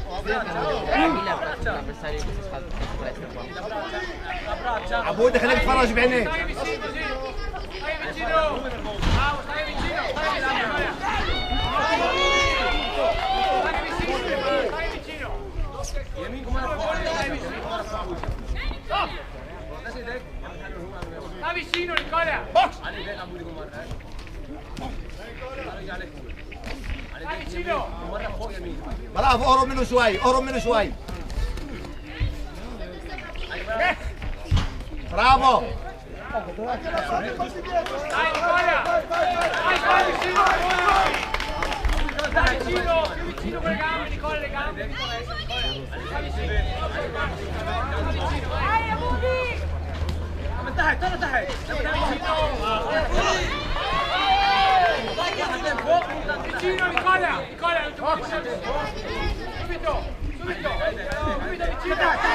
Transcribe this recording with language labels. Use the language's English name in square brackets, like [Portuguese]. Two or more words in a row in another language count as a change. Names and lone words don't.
[Italian] Miller è un avversario di questo salto di palestra qua. [Arabic] عبودي خليك تتفرج بعينيك. [Italian] Stai vicino, sì. Stai vicino. Bravo, stai vicino. Stai vicino. Stai vicino. Stai vicino, Nicola. Stai vicino. [Arabic] برافو قرب منه شوي قرب منه شوي. برافو. [Italian] Dai Nicola. Stai vicino. Stai vicino. Vicino con le gambe, Nicola, le gambe. Stai vicino. Stai vicino. Vai, Abudi. تحت vicino Nicola non ti puoi subito vicino